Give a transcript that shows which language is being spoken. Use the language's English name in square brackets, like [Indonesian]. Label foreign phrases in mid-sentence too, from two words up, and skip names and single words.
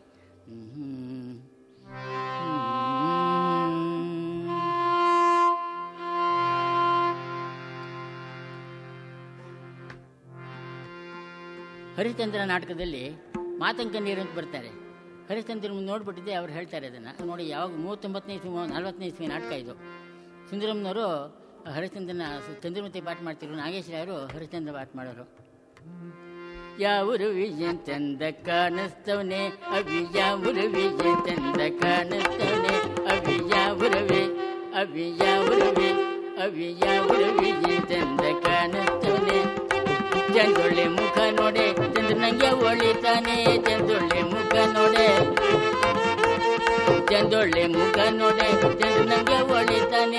[Kannada] ಹರಿಶ್ಚಂದ್ರ ನಾಟಕದಲ್ಲಿ ಮಾತಂಕ ನೀರು ಅಂತ ಬರ್ತಾರೆ. ಹರಿಶ್ಚಂದ್ರ ನೋಡ್ಬಿಟ್ಟಿದ್ದೆ ಅವ್ರು ಹೇಳ್ತಾರೆ ಅದನ್ನು ನೋಡಿ. ಯಾವಾಗ 39ನೇ ಇಸ್ವಿ 40ನೇ ಇಸ್ವಿ ನಾಟಕ ಇದು. ಸುಂದರಮ್ಮನವರು ಹರಿಶ್ಚಂದ್ರನ ಚಂದ್ರಮತಿ ಪಾಠ ಮಾಡ್ತಿದ್ರು, ನಾಗೇಶ್ವರವರು ಹರಿಶ್ಚಂದ್ರ ಪಾಠ ಮಾಡೋರು. ಯಾವರು ವಿಜಯ ಚಂದ ಕಾಣಿಸ್ತವನೆ ಅವಿ ಯಾವರು ವಿಜಯ ಚಂದ ಕಾಣಿಸ್ತವನೆ ಅವಿ ಯಾವುರವೆ ಅವಿ ಯಾವುರವೆ ಅವಿ ಯಾವರು ವಿಜಯ ಚಂದ ಕಾಣಿಸ್ತವನೆ. ಚಂದೊಳ್ಳೆ ಮುಖ ನೋಡೆ ಚಂದ್ರ ನಂಗೆ ಒಳಿತಾನೆ ಚಂದೊಳ್ಳೆ ಮುಖ ನೋಡೆ ಚಂದೊಳ್ಳೆ ಮುಖ ನೋಡೆ ಚಂದ್ರ ನಂಗೆ ಒಳಿತಾನೆ.